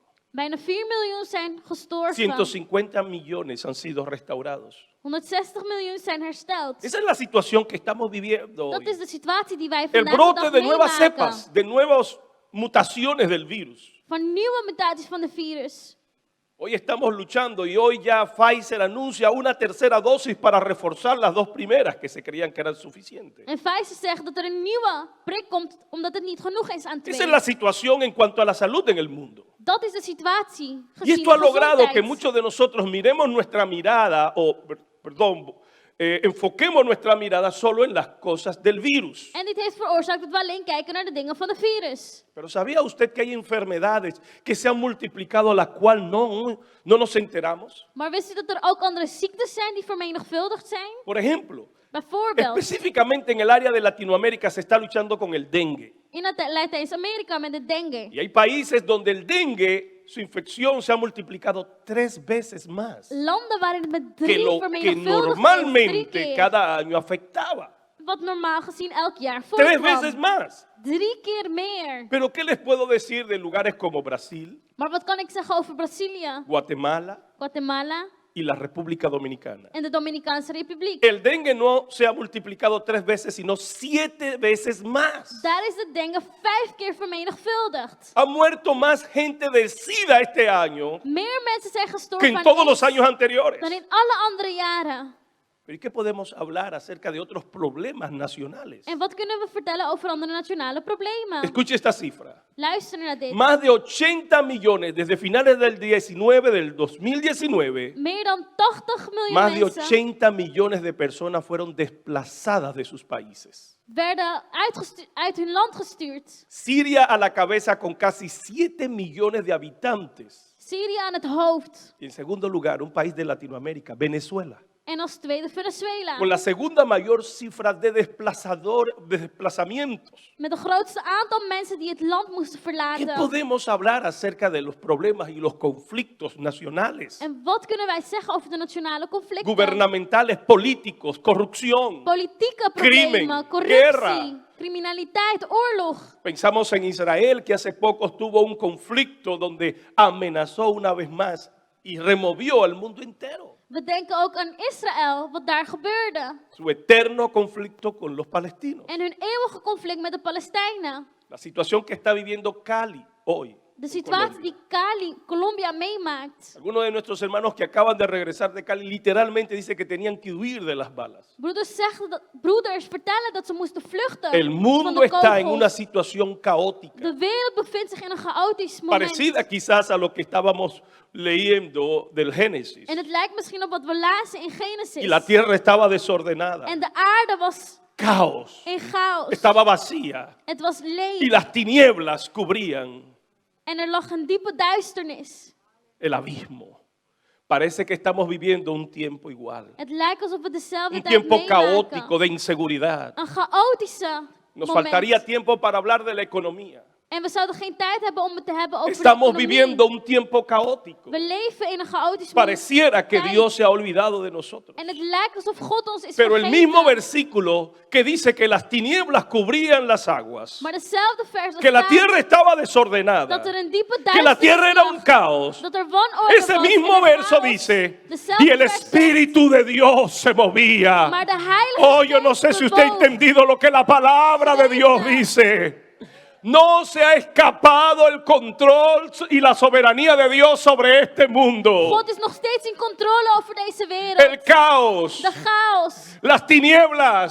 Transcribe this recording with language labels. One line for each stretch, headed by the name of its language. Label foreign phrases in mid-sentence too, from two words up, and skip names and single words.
Dutch: Bijna 4 miljoen zijn gestorven.
Spanish: 150 millones han sido restaurados.
Dutch: 160 miljoen zijn hersteld.
Spanish: Esa es la situación que estamos viviendo
Dutch: Dat
Spanish: hoy.
Dutch: is de situatie die wij
Spanish: El
Dutch: vandaag de
Spanish: brote
Dutch: dag
Spanish: de nuevas
Dutch: meemaken.
Spanish: cepas, de nuevas mutaciones del virus.
Dutch: Van nieuwe mutaties van de virus.
Spanish: Hoy estamos luchando y hoy ya Pfizer anuncia una tercera dosis para reforzar las dos primeras que se creían que eran suficientes.
Dutch: En Pfizer zegt dat er een nieuwe prik komt omdat het niet genoeg is aan
Spanish: Esa es
Dutch: twee.
Spanish: la situación en cuanto a la salud en el mundo.
Dutch: Dat is de situatie.
Spanish: Y
Dutch: Gezien
Spanish: esto ha
Dutch: de
Spanish: logrado que
Dutch: gezondheid.
Spanish: muchos de nosotros miremos nuestra mirada, enfoquemos nuestra mirada solo en las cosas del virus.
Dutch: En dit heeft veroorzaakt dat we alleen kijken naar de dingen van de virus.
Spanish: Pero ¿sabía usted que hay enfermedades que se han multiplicado, la cual no nos enteramos?
Dutch: Maar wist u dat er ook andere ziektes zijn die vermenigvuldigd zijn?
Spanish: Por ejemplo,
Dutch: Bijvoorbeeld
Spanish: específicamente en el área de Latinoamérica se está luchando con el dengue.
Dutch: in Latijns-Amerika met de dengue.
Spanish: Y hay países donde el dengue, su infección se ha multiplicado 3 veces más
Dutch: Landen waarin het met
Spanish: que
Dutch: 3
Spanish: lo que
Dutch: vermenigvuldigd is. 3
Spanish: normalmente
Dutch: keer.
Spanish: cada año afectaba.
Dutch: Wat normaal gezien elk jaar
Spanish: 3 veces
Dutch: voorkwam.
Spanish: más.
Dutch: 3 keer meer.
Spanish: Pero ¿qué les puedo decir de lugares como Brasil,
Dutch: Maar wat kan ik zeggen over Brazilië,
Spanish: Guatemala
Dutch: Guatemala
Spanish: y la República Dominicana?
Dutch: en de Dominicaanse Republiek?
Spanish: El dengue no se ha multiplicado 3 veces, sino 7 veces más.
Dutch: Daar is de dengue 5 keer vermenigvuldigd.
Spanish: Ha muerto más gente de SIDA este año
Dutch: Meer mensen zijn
Spanish: que
Dutch: gestorven
Spanish: en
Dutch: aan
Spanish: todos los
Dutch: AIDS
Spanish: años anteriores.
Dutch: dan in alle andere jaren.
Spanish: Pero ¿y qué podemos hablar acerca de otros problemas nacionales?
Dutch: En wat kunnen we vertellen over andere nationale problemen?
Spanish: Escuche esta cifra.
Dutch: Luister naar dit.
Spanish: Más de 80 millones desde finales del 2019,
Dutch: Meer dan 80 miljoen
Spanish: más de
Dutch: mensen
Spanish: 80 millones de personas fueron desplazadas de sus países.
Dutch: werden uit hun land gestuurd.
Spanish: Siria a la cabeza con casi 7 millones de habitantes.
Dutch: Syrië aan het hoofd.
Spanish: Y en segundo lugar, un país de Latinoamérica, Venezuela,
Dutch: En als tweede Venezuela.
Spanish: con la segunda mayor cifra de desplazamientos.
Dutch: Met het grootste aantal mensen die het land moesten
Spanish: ¿Qué
Dutch: verlaten.
Spanish: podemos hablar acerca de los problemas y los conflictos nacionales,
Dutch: En wat kunnen wij zeggen over de nationale conflicten?
Spanish: gubernamentales, políticos, corrupción?
Dutch: Politieke
Spanish: crimen,
Dutch: problemen, corruptie,
Spanish: guerra.
Dutch: criminaliteit, oorlog.
Spanish: Pensamos en Israel, que hace poco tuvo un conflicto donde amenazó una vez más y removió al mundo entero.
Dutch: We denken ook aan Israël, wat daar gebeurde.
Spanish: Su eterno conflicto con los palestinos.
Dutch: En hun eeuwige conflict met de Palestijnen.
Spanish: La situación que está viviendo Cali hoy.
Dutch: De
Spanish: en
Dutch: situatie
Spanish: Colombia.
Dutch: die Cali, Colombia meemaakt.
Spanish: Algunos de nuestros hermanos que acaban de regresar de Cali literalmente dice que tenían que huir de las balas.
Dutch: Broeders vertellen dat ze moesten vluchten
Spanish: El
Dutch: van
Spanish: mundo
Dutch: de
Spanish: está en una
Dutch: kogels.
Spanish: situación caótica,
Dutch: De wereld bevindt zich in een chaotisch moment.
Spanish: parecida quizás a lo que estábamos leyendo del Génesis.
Dutch: En het lijkt misschien op wat we lazen in Genesis.
Spanish: Y la tierra estaba desordenada,
Dutch: En de aarde was
Spanish: caos,
Dutch: in chaos.
Spanish: estaba vacía
Dutch: Het was
Spanish: y
Dutch: leeg.
Spanish: las tinieblas cubrían
Dutch: En er lag een diepe duisternis.
Spanish: el abismo. Parece que estamos viviendo un tiempo igual,
Dutch: Het lijkt alsof we dezelfde
Spanish: un
Dutch: tijd
Spanish: tiempo
Dutch: meemaken.
Spanish: caótico de inseguridad.
Dutch: Een chaotische
Spanish: Nos
Dutch: moment.
Spanish: faltaría tiempo para hablar de la economía.
Dutch: En we zouden geen tijd hebben om het te hebben over
Spanish: Estamos
Dutch: de economie.
Spanish: viviendo un tiempo caótico.
Dutch: We leven in een chaotisch moment.
Spanish: Pareciera que
Dutch: tijd.
Spanish: Dios se ha olvidado de nosotros.
Dutch: En het lijkt alsof God ons is
Spanish: Pero el
Dutch: vergeten.
Spanish: mismo versículo que dice que las tinieblas cubrían las aguas,
Dutch: Maar dezelfde vers dat
Spanish: que la
Dutch: staat
Spanish: tierra estaba desordenada,
Dutch: dat er een diepe
Spanish: que la
Dutch: duisternis
Spanish: tierra era
Dutch: lag,
Spanish: un caos.
Dutch: dat er wanorde
Spanish: Ese
Dutch: was
Spanish: mismo
Dutch: en het
Spanish: verso
Dutch: chaos.
Spanish: dice,
Dutch: Dezelfde
Spanish: y el
Dutch: vers zegt,
Spanish: Espíritu de Dios se movía.
Dutch: maar de Heilige
Spanish: Oh, yo no sé
Dutch: Geest
Spanish: si usted ha
Dutch: bewoog.
Spanish: entendido lo que la palabra de Dios dice. No se ha escapado el control y la soberanía de Dios sobre este mundo.
Dutch: God is nog steeds in controle over deze wereld.
Spanish: El caos,
Dutch: De chaos,
Spanish: las tinieblas,